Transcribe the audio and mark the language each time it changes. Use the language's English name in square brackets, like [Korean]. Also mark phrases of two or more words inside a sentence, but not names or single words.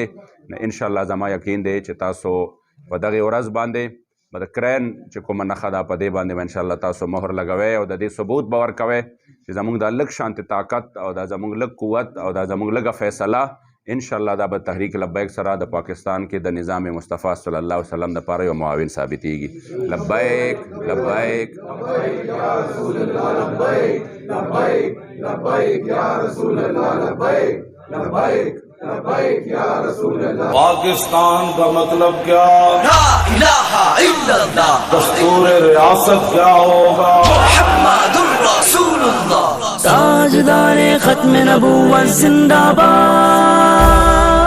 [Pashto] نو انشاءالله زما یقین دی چې تاسو په دغې ورځ باندې به د کرین چې کومه نښه ده په دې باندې به انشاءالله تاسو مهر لګوئ او د دې ثبوت به ورکوئ چې زموږ دا لږ شانتې طاقت او دا زموږ لږ قوت او دا زموږ لږه فیصله انشاءالله دا به تحریک لبیک سره د پاکستان کې د نظام مصطفی [Arabic] صلی الله علیه وسلم [Pashto] دپاره یو معاون ثابتېږي. [Arabic] لبیک لبیک لبیک یا رسول الله لبیک لبیک لبیک یا رسول الله لبیک لبیک لبیک یا رسول اللہ. [Urdu] پاکستان کا مطلب کیا؟ [Arabic] لا الہ الا اللہ. [Urdu] دستور ریاست کیا ہوگا؟ [Arabic] محمد رسول اللہ. [Urdu] تاجدار ختم نبوت زندہ باد.